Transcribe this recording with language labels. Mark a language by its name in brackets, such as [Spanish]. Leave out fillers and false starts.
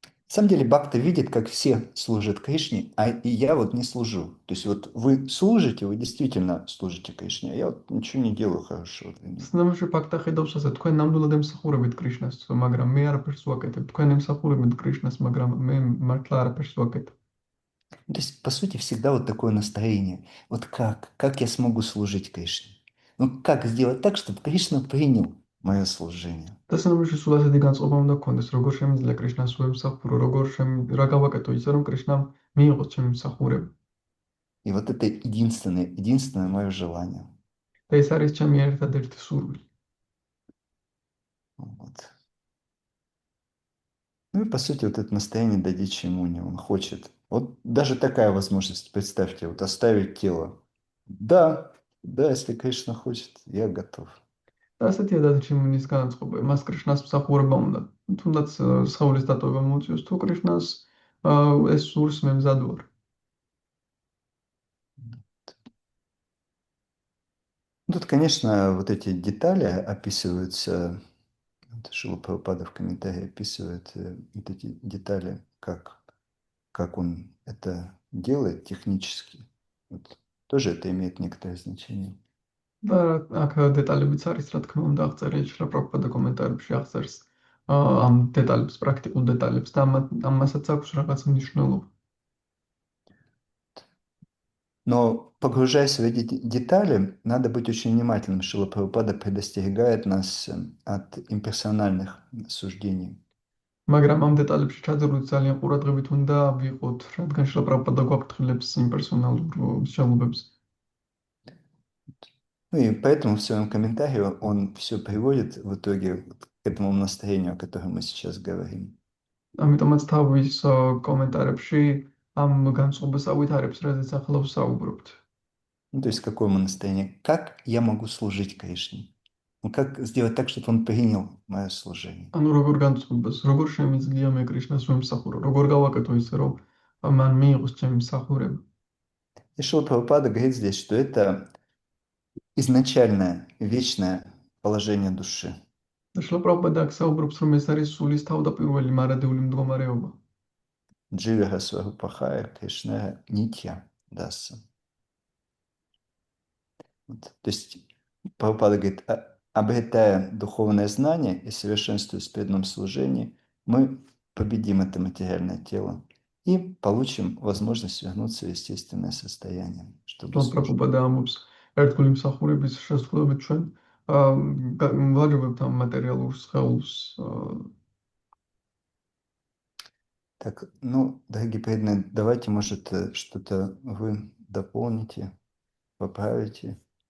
[Russian] На самом деле Бхакта видит, как все служат Кришне, а и я вот не служу. То есть вот вы служите, вы действительно служите Кришне, а я вот ничего не делаю хорошего. [Georgian] სნამში ბაქტა ხედავს ასე, თქვენ ნამდვილად ემსახურებით კრიშნას, მაგრამ მე არაფერს ვაკეთებ. თქვენ ემსახურებით კრიშნას, მაგრამ მე მართლა არაფერს ვაკეთებ. [Russian] То есть, по сути, всегда вот такое настроение. Вот как я смогу служить Кришне? Ну, как сделать так, чтобы Кришна принял мое служение? [Georgian] და სნამში სულ ასეთი განწყობა უნდა გქონდეს, როგორ შემიძლია კრიშნას ვემსახურო, რა გავაკეთო ისე, რომ კრიშნამ მიიღოს ჩემი მსახურება. [Russian] И вот это единственное мое желание. [Georgian] და ეს არის ჩემი ერთადერთი სურვილი. [Russian] Вот. Ну и по сути вот это настроение дадичи муни, он хочет. Вот даже такая возможность, представьте, вот оставить тело. Да, если Кришна хочет, я готов. [Georgian] და ასეთი ადაჩიმუნის განწყობა მას კრიშნას მსახურება უნდა. თუნდაც სხეულის დატოვება მოუწიოს თუ კრიშნას ეს სურს მე მზად ვარ. [Russian] Тут, конечно, вот эти детали описываются, вот Шрила Прабхупада в комментарии описывает вот эти детали, как он это делает технически. Вот. Тоже это имеет некоторое значение. [Georgian] და აქ დეტალებიც არის, რა თქმა უნდა, აღწერილი შრილა პრაბჰუპადა კომენტარებში აღწერს ამ დეტალებს, პრაქტიკულ დეტალებს და ამასაც აქვს რაღაც მნიშვნელობა. [Russian] Но погружаясь в эти детали, надо быть очень внимательным. Шрила Прабхупада предостерегает нас от имперсональных суждений. [Georgian] მაგრამ ამ დეტალებში ჩაძირვით ძალიან ყურადღებით უნდა ვიყოთ, რადგან შრილა პრაბჰუპადა გვაფრთხილებს იმპერსონალურ მსჯელობებს. [Russian] Ну и поэтому в своем комментарии он все приводит в итоге к этому настроению, о котором мы сейчас говорим. [Georgian] ამიტომაც თავის კომენტარებში ამ განწყობას ავითარებს, რაზეც ახლა ვსაუბრობთ. [Russian] Ну, то есть какое мы настроение? Как я могу служить Кришне? Ну, как сделать так, чтобы он принял мое служение? [Georgian] ანუ როგორ განწყობას, როგორ შემიძლია მე კრიშნას ვემსახურო, როგორ გავაკეთო ისე, რომ მან მიიღოს ჩემი მსახურება. [Russian] И Шрила Прабхупада говорит здесь, что это изначальное, вечное положение души. [Georgian] შრილა პრაბჰუპადა აქ საუბრობს, რომ ეს არის სულის თავდაპირველი მარადიული მდგომარეობა. [Bangla] Дживера Сварупахая Кришна Нитья Даса. [Russian] Вот. То есть Прабхупада говорит, обретая духовное знание и совершенствуясь в преданном служении, мы победим это материальное тело и получим возможность вернуться в естественное состояние. [Georgian] Прабхупада ამბობს, ერთგული მსახურების შესრულებით ჩვენ ვაჯობებთ ამ მატერიალურ სხეულს. [Russian] Так, ну, дорогие преданные, давайте, может, что-то вы дополните, поправите.